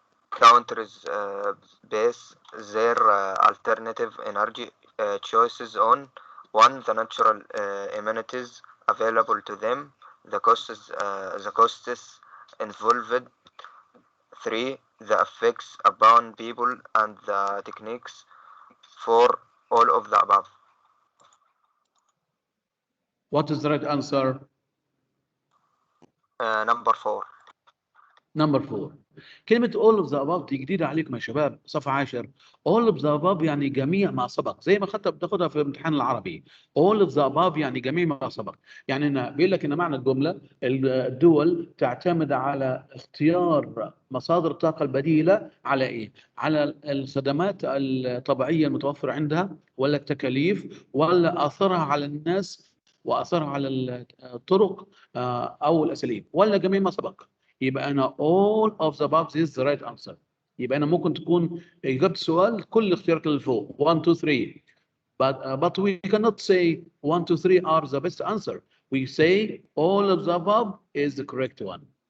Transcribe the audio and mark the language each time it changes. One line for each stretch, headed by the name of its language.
English: Countries base their alternative energy choices on: 1, the natural amenities available to them, the costs involved; 3, the effects upon people and the techniques; 4, all of the above. What is the right answer? Number 4. Number 4.
Arabic: كلمة
English: all of the above
Arabic: دي جديدة عليكم يا شباب، صف 10. all of the above يعني جميع ما سبق، زي ما بتاخدها في امتحان العربي.
English: all of the above
Arabic: يعني جميع ما سبق. يعني إن بيقول لك إن معنى الجملة الدول تعتمد على اختيار مصادر الطاقة البديلة على إيه؟ على الخدمات الطبيعية المتوفرة عندها، ولا التكاليف، ولا أثرها على الناس وأثرها على الطرق أو الأساليب، ولا جميع ما سبق. يبقى انا
English: all of the above is the right answer.
Arabic: يبقى انا ممكن تكون اجابه السؤال كل الاختيارات اللي فوق 1 2 3
English: but we cannot say 1 2 3 are the best answer. We say all of the above is the correct one.